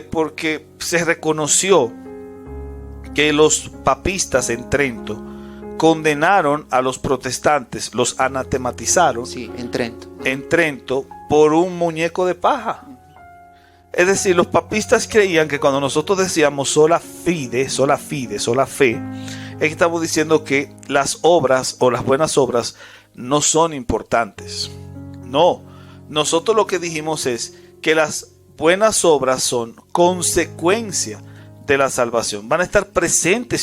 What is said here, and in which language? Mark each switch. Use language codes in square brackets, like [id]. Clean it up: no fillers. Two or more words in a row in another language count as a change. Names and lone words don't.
[es] Porque se reconoció que los papistas en Trento condenaron a los protestantes, los anatematizaron. Sí, en Trento. En Trento por un muñeco de paja. Es decir, los papistas creían que cuando nosotros decíamos [la] sola fide, [es] sola fe, es que estamos diciendo que las obras o las buenas obras no son importantes. No, nosotros lo que dijimos es que las buenas obras son consecuencia de la salvación. Van a estar presentes.